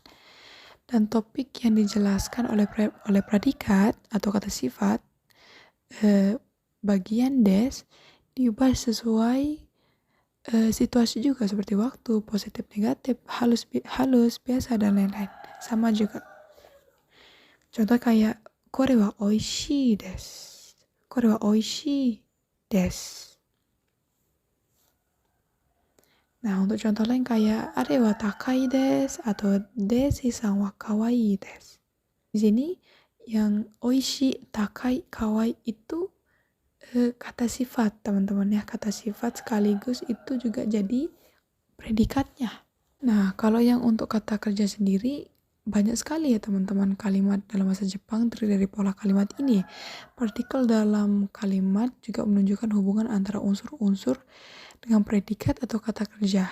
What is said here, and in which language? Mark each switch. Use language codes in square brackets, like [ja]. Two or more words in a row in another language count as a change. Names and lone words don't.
[id] Dan topik yang dijelaskan oleh predikat atau kata sifat bagian des diubah sesuai situasi juga seperti waktu, positif, negatif, halus, biasa, dan lain-lain. Sama juga. Contoh kayak [ja] これは美味しいです. これは美味しいです. [id] Nah, untuk contoh lain kayak [ja] あれは高いです [id] atau [ja] ですさんは可愛いです. [id] Di sini yang oishii, takai, kawaii itu kata sifat, teman-teman ya. Kata sifat sekaligus itu juga jadi predikatnya. Nah, kalau yang untuk kata kerja sendiri banyak sekali ya teman-teman kalimat dalam bahasa Jepang terdiri dari pola kalimat ini. Partikel dalam kalimat juga menunjukkan hubungan antara unsur-unsur dengan predikat atau kata kerja.